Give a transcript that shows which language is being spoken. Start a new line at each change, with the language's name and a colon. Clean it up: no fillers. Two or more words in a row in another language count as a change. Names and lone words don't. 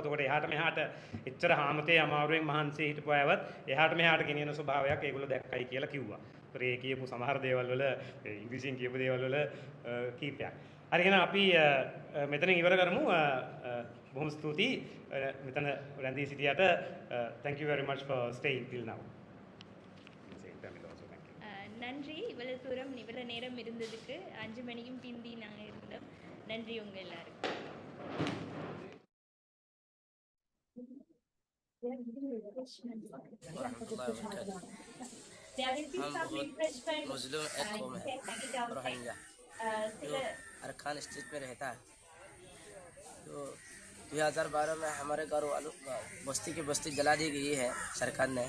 Sinhala: එතකොට එහාට මෙහාට එච්චර හාමතේ අමාරුවෙන් මහන්සිය හිටපු අයවත් එහාට මෙහාට ගෙනියන ස්වභාවයක් ඒගොල්ලෝ දැක්කයි කියලා කිව්වා. ඒතර ඒ කියපු සමහර දේවල් වල ඉංග්‍රීසියෙන් කියපු දේවල් වල කීපයක්. හරි එහෙනම් අපි මෙතනින් ඉවර කරමු. බොහොම ස්තුතියි මෙතන රැඳී සිටියට.
English: Thank you very much for staying till now.
Tamil: நன்றி. இவ்வளவு தூரம் இவ்வளவு நேரம் இருந்ததுக்கு. 5 மணிக்கும் பிந்தி நாங்கள் இருந்தோம். நன்றி உங்க எல்லாருக்கும்.
Hindi: मुस्लिम एक कौम है रोहिंग्या जो अरकान स्टेट में रहता है। तो 2012 में हमारे घर वालों बस्ती की बस्ती जला दी गई है सरकार ने।